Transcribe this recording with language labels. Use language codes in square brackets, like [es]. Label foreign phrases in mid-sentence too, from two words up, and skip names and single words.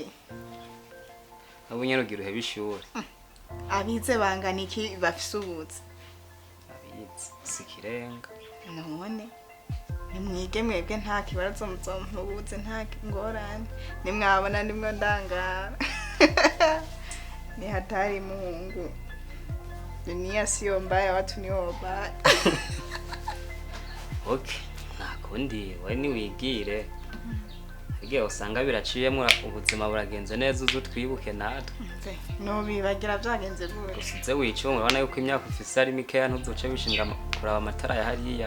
[rn] nabo nyene ugira uhe bishure abize bangana iki bafise ubuzi abize sikirenga none nimwige mwebwe nta kibazo muzompubuze nta ngorane nimwabona nimwe ndangara [sw] ni hatari Mungu dunia sio mbaya watu ni wabaya [rn] okay nakundi we ni wigire igihe usanga biraciyemo ubuzima buragenze neza uzutwibuke natwe no bibagira byagenze gute gusize wicunga urabona yuko imyaka ufise ari mikeya ntuzoce wishinga kuraba amatara ya hariya